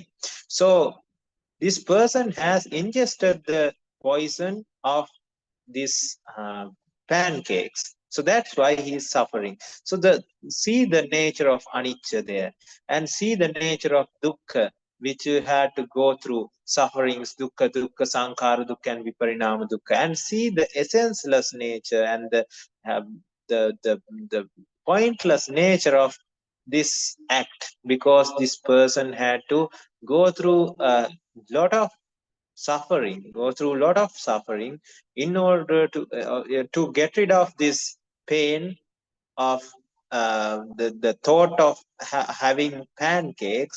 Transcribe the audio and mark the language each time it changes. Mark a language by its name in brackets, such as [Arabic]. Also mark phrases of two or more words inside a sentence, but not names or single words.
[English] So this person has ingested the poison of these pancakes. So that's why he is suffering. So see the nature of anicca there, and see the nature of dukkha, which you had to go through sufferings, [Pali] dukkha, sankhara dukkha, and viparinama dukkha, [English] and see the essenceless nature and the pointless nature of this act, because this person had to go through a lot of suffering, go through a lot of suffering in order to get rid of this pain of the thought of having pancakes.